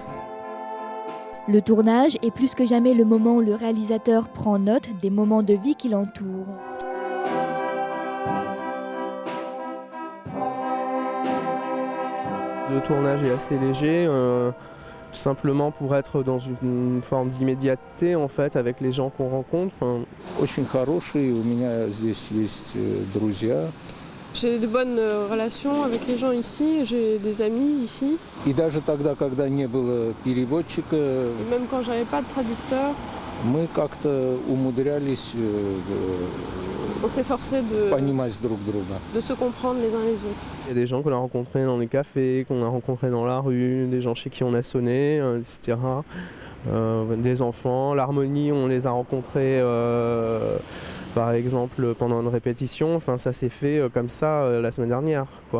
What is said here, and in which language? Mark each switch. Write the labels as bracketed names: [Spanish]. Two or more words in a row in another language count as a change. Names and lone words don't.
[French] Le tournage est plus que jamais le moment où le réalisateur prend note des moments de vie qui l'entourent. Le tournage est assez léger, tout simplement pour être dans une forme d'immédiateté en fait avec les gens qu'on rencontre. [Russian] Очень хорошие, у меня здесь есть друзья. [French] J'ai de bonnes relations avec les gens ici, j'ai des amis ici. [Russian] И даже тогда, когда не было переводчика, [French] Et même quand j'avais pas de traducteur, [Russian] мы как-то умудрялись [French] on s'efforçait [Russian] понимать друг друга. [French] de se comprendre les uns les autres. Il y a des gens qu'on a rencontrés dans les cafés, qu'on a rencontrés dans la rue, des gens chez qui on a sonné, etc. Des enfants, l'harmonie, on les a rencontrés par exemple pendant une répétition, enfin ça s'est fait comme ça la semaine dernière, quoi.